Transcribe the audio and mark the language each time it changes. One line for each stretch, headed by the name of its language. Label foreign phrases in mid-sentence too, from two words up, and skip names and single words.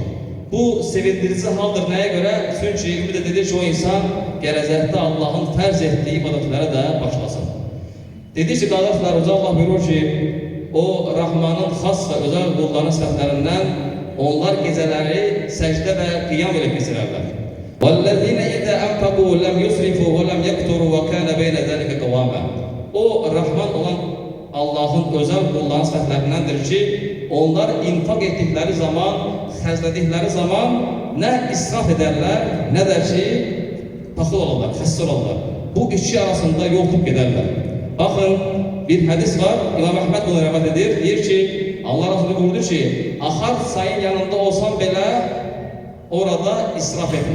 Azerbaijani: Bu sevindirici haldır. Nəyə görə? Çünki ümid edilir ki, o insan gələcəkdə Allahın fərz etdiyi ibadətlərə də başlasın. Dedik ki, qardaşlar, Allah buyurur ki, o Rahmanın xas və özəl qulların sifətlərindən onlar gecələri səcdə və qiyam ilə keçirərlər.
Arabic: وَالَّذِينَ إِذَا أَنْفَقُوا لَمْ يُسْرِفُوا وَلَمْ يَقْتُرُوا وَكَانَ بَيْنَ ذَلِكَ قَوَامًا
Azerbaijani: O Rahman olan Allahın özəl qulların sifətlərindəndir ki, onlar infaq etdikləri zaman, xərclədikləri zaman nə israf edərlər, nə də ki, paxıl olarlar, xəssər olarlar. Bu iki arasında yol tutub gedərlər. Baxın, bir hədis var, İmam Əhməd bunu rəvayət edir, deyir ki, Allah Resulü buyurdu ki, axar sayın yanında olsan belə, orada israf etmə.